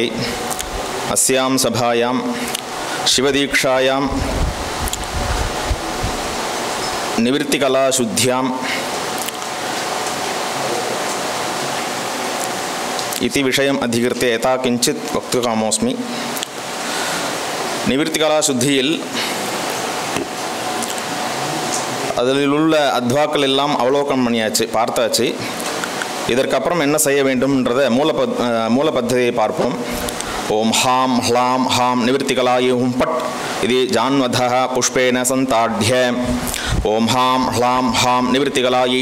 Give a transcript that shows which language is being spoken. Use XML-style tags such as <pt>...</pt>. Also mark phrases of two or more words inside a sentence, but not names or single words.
<sa>अस्यां सभायां शिवदीक्षायां निवृत्तिकलाशुद्ध्यां इति विषयम् अधिकृत्य यथा किञ्चित् वक्तुकामोऽस्मि।</sa> <ta>நிவர்த்திகலாசுத்தியில் அதில் உள்ள அத்வாக்கள் எல்லாம் அவலோகனம் பண்ணியாச்சு, பார்த்தாச்சு. இதற்கப்புறம் என்ன செய்ய வேண்டும்ன்றதை மூல பத்ததியை பார்ப்போம்.</ta> <sa>ॐ हां ह्लां हां निवृत्तिकलायै हुं फट् இது जान्वतः पुष्पेण सन्ताड्य ॐ हां ह्लां हां निवृत्तिकलायै</sa>